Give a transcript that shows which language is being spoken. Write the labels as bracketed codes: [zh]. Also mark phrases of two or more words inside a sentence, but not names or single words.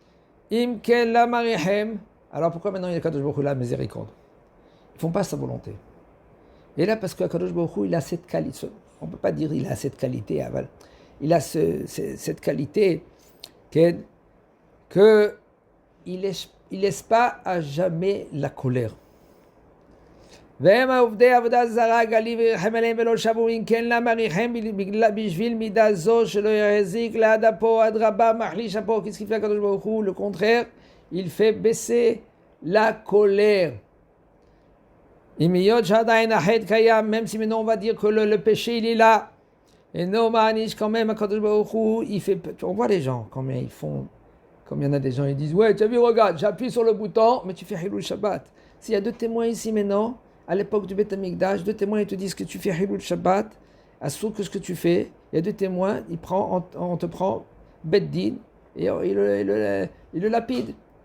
[fr] Alors pourquoi maintenant il y a [he] הקדוש ברוך הוא [fr] la miséricorde? Ils ne font pas sa volonté. Et là, parce qu' [he] הקדוש ברוך הוא, [fr] il a cette qualité. On ne peut pas dire qu'il a cette qualité. Il a cette qualité qu'il ne laisse pas à jamais la colère. [he] והם עובדי עבודה זרה גלי וירחם עליהם ולא שבו אם כן למה ריחם בשביל מידה זו שלא יחזיק לעד אפו עד רבה מחליש אפו. [fr] Qu'est-ce qu'il fait [he] הקדוש ברוך הוא? [fr] Le contraire, il fait baisser la colère. [he] אם היות שעדיין החטא קיים, [fr] même si maintenant on va dire que le péché il est là, et non מעניש quand même [he] הקדוש ברוך הוא, [fr] il fait, on voit les gens combien ils font, comme il y en a des gens ils disent ouais tu as vu regarde j'appuie sur le bouton mais tu fais [he] חילול שבת. [fr] S'il y a 2 témoins ici maintenant, à l'époque du [he] בית המקדש, [fr] 2 témoins ils te disent que tu fais [he] חילול שבת, [fr] à ce que tu fais, il y a 2 témoins, on te prend Beddin et il le lapide.